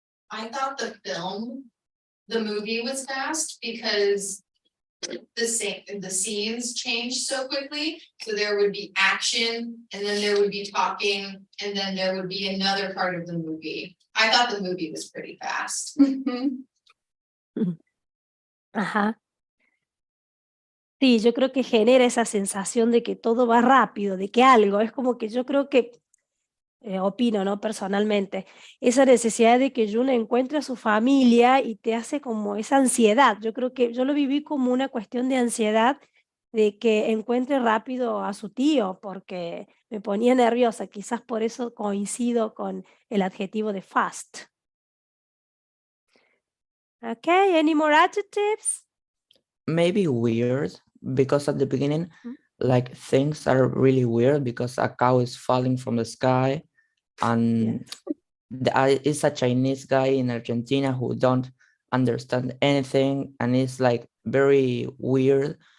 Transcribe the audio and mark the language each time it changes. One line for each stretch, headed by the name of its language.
English: I thought the movie was fast because the scenes changed so quickly. So there would be action and then there would be talking and then there would be another part of the movie. I thought the movie was pretty fast. Ajá.
Spanish: Sí, yo creo que genera esa sensación de que todo va rápido, de que algo, es como que yo creo que, opino, ¿no? Personalmente, esa necesidad de que Jun encuentre a su familia y te hace como esa ansiedad. Yo creo que yo lo viví como una cuestión de ansiedad de que encuentre rápido a su tío, porque me ponía nerviosa, quizás por eso coincido con el adjetivo de fast.
English: Okay, any more adjectives? Maybe weird, because at the beginning, Mhm. like things are really weird because a cow is falling from the sky, and it's a Chinese guy in Argentina who don't understand anything, and it's like very weird.